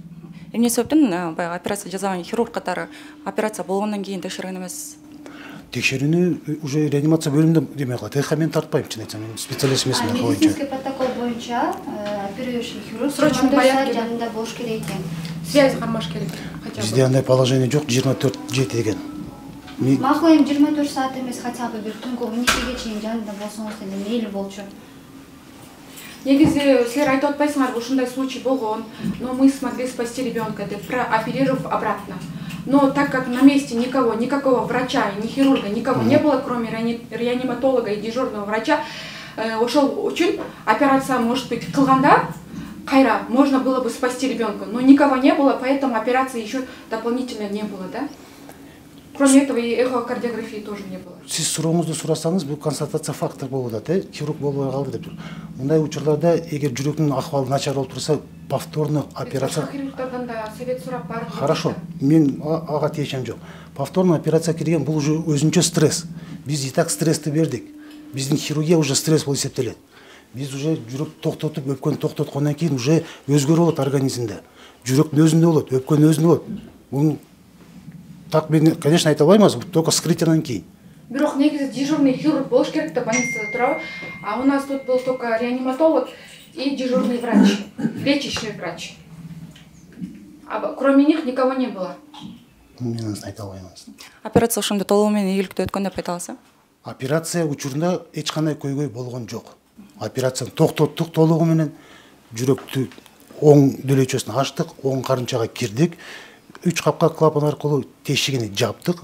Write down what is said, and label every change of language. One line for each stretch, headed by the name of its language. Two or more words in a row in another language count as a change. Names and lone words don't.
Kyrgyz: Эмне себептен баягы операция жасаган хирург катары операция болгондон кийин текшерген эмес? Текшерүүнү уже реанимация бөлүмүндө деме кылат. Эхо мен тартпайм, чын айтсам, мен специалист эмесмин эхо боюнча.
Russian: Медицинский протокол боюнча оперирующий хирург Срочно порядке
Kyrgyz: жанында болуш керек экен. Связь кармаш керек.
Russian: Хотя бы.
Kyrgyz: Бизде андай положение жок, 24/7 деген. Макул эми 24 саат эмес,
Russian: хотя бы
Kyrgyz: бир түнкү 12ге чейин жанында болсоңуз деле мейли болчу. Негизи силер айтып атпайсыңарбы, ушундай случай болгон,
Russian: но мы смогли спасти ребенка, деп прооперировав обратно. Но так как на месте никакого врача, ни хирурга, никого не было, кроме реаниматолога и дежурного врача,
Kyrgyz: ошол үчүн операция,
Russian: может быть,
Kyrgyz: кылганда кайра
Russian: можно было бы спасти ребенка, но никого не было, поэтому операции еще дополнительно не было, да? Кроме этого и эхокардиографии тоже не было.
Kyrgyz: Сиз сурооңузду сурасаңыз, бул
Russian: констатация фактор
Kyrgyz: болуп атат, хирург болбой калды деп. Мындай учурларда эгер жүрөктүн акыбалы начар болуп турса, повторно операция. Хирургдардан да совет сурап барып. Хорошо, мен ага тиешем жок. Повторно операция кирген, бул уже өзүнчө стресс. Биз
Russian: и так
Kyrgyz: стрессти бердик. Биздин хирургия уже стресс болуп эсептелет. Биз уже жүрөк токтотуп, өпкөнү токтоткондон кийин уже өзгөрүү болот организмде. Жүрөктүн өзүндө болот, өпкөнүн өзүндө болот. Бул так мен, конечно, айта албайм, только вскрытиядан кийин. Бирок негизи
Russian: дежурный хирург
Kyrgyz: болуш керек деп больницада турабы.
Russian: А у нас тут был только реаниматолог и дежурный врач, лечащий врач. А кроме них никого не было.
Kyrgyz: Мен айта албайм. Операция ошондо толугу менен ийгиликтүү өткөн деп айта аласыз? Операция учурунда эч кандай көйгөй болгон жок. Операцияны токтоттук толугу менен, жүрөктү оң дөөлөйчөсүн ачтык, оң карынчага кирдик. 3 капка клапан аркылуу тешигини жаптык.